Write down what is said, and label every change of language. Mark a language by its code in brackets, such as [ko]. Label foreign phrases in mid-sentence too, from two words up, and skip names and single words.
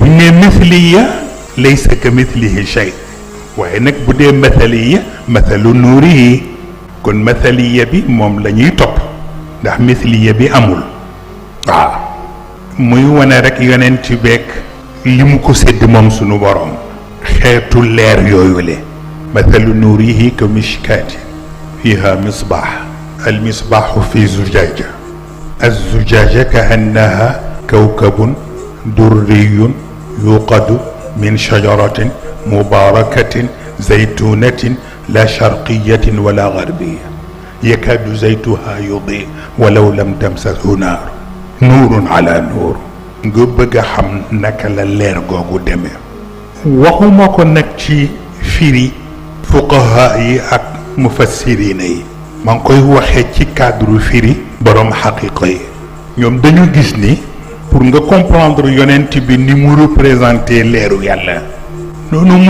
[wo] ñu nee [ar] مثلية ليس كمثله شيء [wo] waaye nag bu dee [ar] مثلية مثل [wo] nuuri yi kon mathaliya bi moom la ñuy topp ndax misliya bi amul waaw muy wane rek yonent beek li mu ko sédd moom sunu borom xeetu leer yooyu le [ar] مثل نوره كمشكاة فيها مصباح المصباح في زجاجة الزجاجة كأنها كوكب دري يوقد من شجرة مباركة زيتونة لا شرقية ولا غربية يكاد زيتها يضيء ولو لم تمسسه نار نور على نور [wo] nga bëgg a xam naka la leer googu demee waxuma ko nag ci firi fuqaha yi ak mufassirina yi maa ngi koy waxee ci cadre firi borom xaqiqa yi ñoom dañu gis ni pour nga comprendre yonent bi ni mu représenté leeru yàlla noonu mu